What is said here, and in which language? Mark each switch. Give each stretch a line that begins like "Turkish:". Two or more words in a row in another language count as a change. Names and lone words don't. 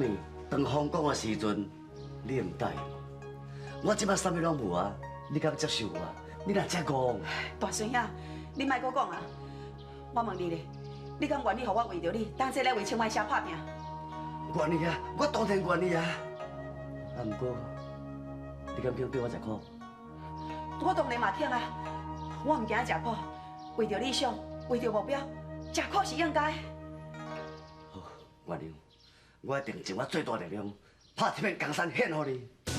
Min Nan Chinese: 当风光的时阵，你唔答应我。我即摆啥物拢无啊，你敢接受我？你若这讲，大孙兄，你莫搁讲啊！我问你咧，你敢愿意互我为着你，当这来为青海社拍拼？愿意啊，我当然愿意啊。啊，不过，你敢肯对我食苦？我当然嘛肯啊！我唔惊食苦，为着理想，为着目标，食苦是应该。好，原谅，我一定尽我最大力量，拍这片江山献给你。